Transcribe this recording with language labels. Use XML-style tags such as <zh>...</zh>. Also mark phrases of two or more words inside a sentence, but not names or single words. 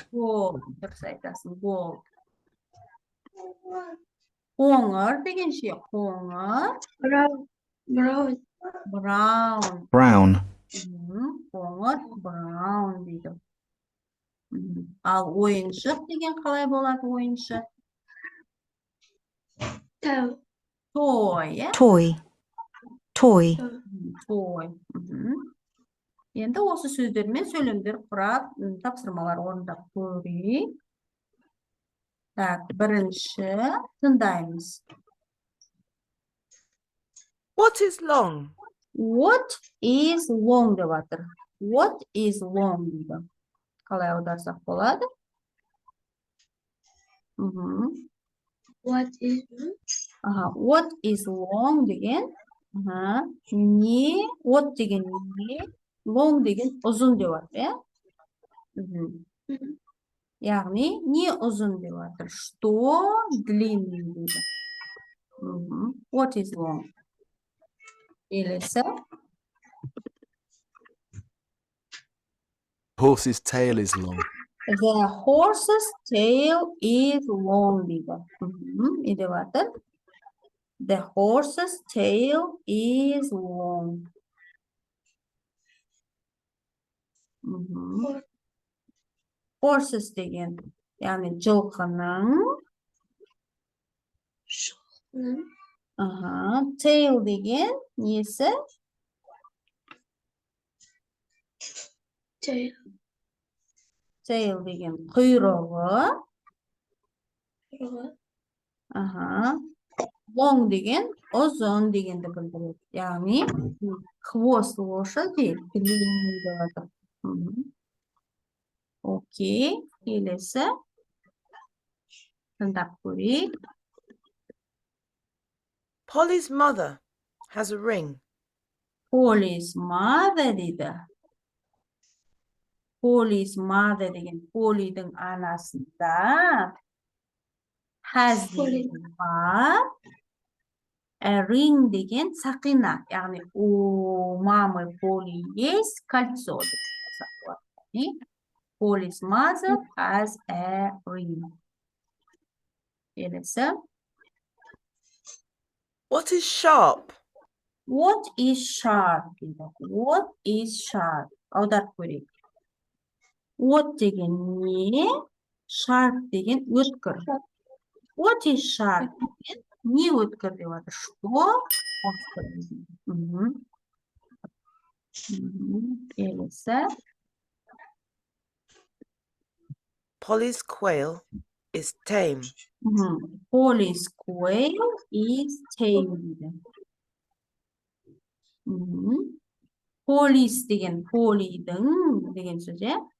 <kk>Gold. Дұрыс айтасың, gold. Қоңыр деген ше, қоңыр. Brown. Brown. Қоңыр, brown дейді. Ал ойыншық деген қалай болады ойыншық? Toy, ya? Toy. Toy. Toy. Енді осы сөздермен сөйлемдер құрап, тапсырмалар орындап көрейік. Так, бірінші тыңдаймыз.</kk> <en>What is long? What is long</en> <kk>деп жатыр.</kk> <en>What is long</en> <kk>дейді. Қалай аударсақ болады? What</kk> <en>is long</en> <kk>деген не, what деген не, long деген ұзын деп жатыр, иә? Яғни не ұзын деп жатыр.</kk> <ru>Что длинный</ru> <kk>дейді.</kk> <en>What is long? Келесі. Horse's tail is long. The horse's tail is long</en> <kk>дейді. Не деп жатыр?</kk> <en>The horse's tail is long.</en> <kk>Horses деген, яғни жылқының Tail деген несі? Tail. Tail деген құйрығы. Құйрығы. Long деген ұзын дегенді білдіреді. Яғни</kk> <ru>хвост лошади длинный</ru> <kk>деп атап. Окей, келесі. Тыңдап көрейік.</kk> <en>Polly's mother has a ring. Polly's mother</en> <kk>дейді.</kk> <en>Polly's mother</en> <kk>деген Polly'дің анасында has деген бар.</kk> <en>A ring</en> <kk>деген сақина.</kk> <ru>Яғни у мамы Polly есть кольцо.</ru> <en>Polly's mother has a ring.</en> <kk>Келесі.</kk> <en>What is sharp? What is sharp? What is sharp?</en> <kk>Аударып көрейік. What деген не? Sharp деген өткір.</kk> <en>What is sharp?</en> <kk>Не өткір деп жатыр? Что? Келесі.</kk> <en>Polly's quail is tame. Polly's quail is tame.</en> <kk>Polly's деген Polly'дің деген сөз, е?</kk>